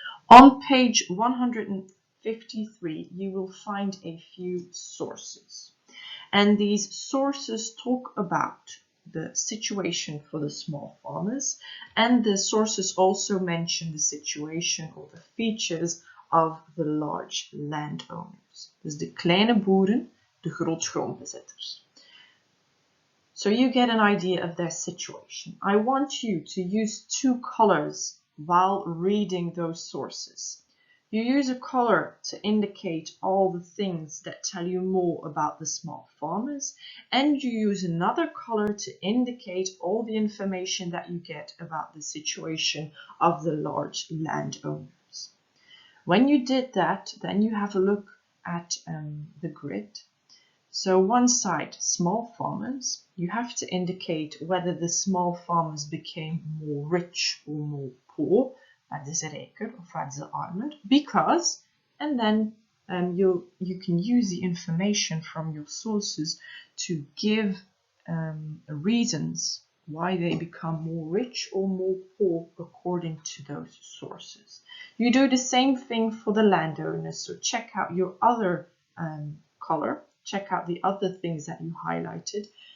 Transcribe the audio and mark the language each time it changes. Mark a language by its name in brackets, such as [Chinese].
[English] On page 153, you will find a few sources. And these sources talk about the situation for the small farmers, and the sources also mention the situation or the features of the large landowners. [Dutch] Dus de kleine boeren, de grootgrondbezitters. [English] So you get an idea of their situation. I want you to use two colors while reading those sources. You use a color to indicate all the things that tell you more about the small farmers, and you use another color to indicate all the information that you get about the situation of the large landowners. When you did that, then you have a look at the grid. So one side, small farmers, you have to indicate whether the small farmers became more rich or more poor. [Dutch] Werden ze rijker of werden ze armer? [English] Because, and then you can use the information from your sources to give reasons why they become more rich or more poor according to those sources. You do the same thing for the landowners, so check out your other color, check out the other things that you highlighted.